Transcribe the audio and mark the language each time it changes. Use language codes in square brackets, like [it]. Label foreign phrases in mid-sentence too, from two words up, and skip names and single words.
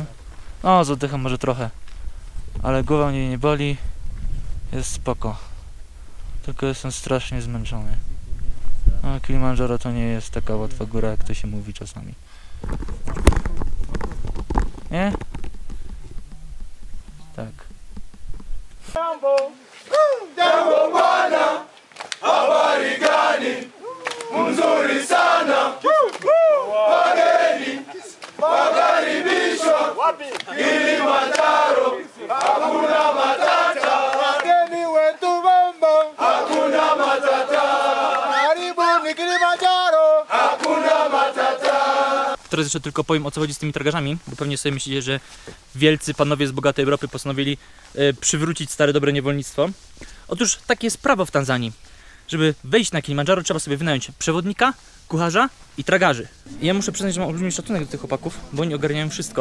[pl] No, z oddechem może trochę, ale głowa mnie nie boli. Jest spoko. Tylko jestem strasznie zmęczony. No, Kilimandżaro to nie jest taka łatwa góra, jak to się mówi czasami. Nie? Tak. [sw] Jambo bwana, habari gani? Mzuri sana. Wageni wakaribishwa Kilimanjaro, hakuna matata. Wageni wetu bomba, hakuna matata. Karibuni Kilimanjaro, hakuna matata. [pl] Teraz jeszcze tylko powiem, o co chodzi z tymi tragarzami, bo pewnie sobie myślicie, że wielcy panowie z bogatej Europy postanowili przywrócić stare dobre niewolnictwo. Otóż takie jest prawo w Tanzanii. Żeby wejść na Kilimandżaro, trzeba sobie wynająć przewodnika, kucharza i tragarzy. I ja muszę przyznać, że mam olbrzymi szacunek do tych chłopaków, bo oni ogarniają wszystko.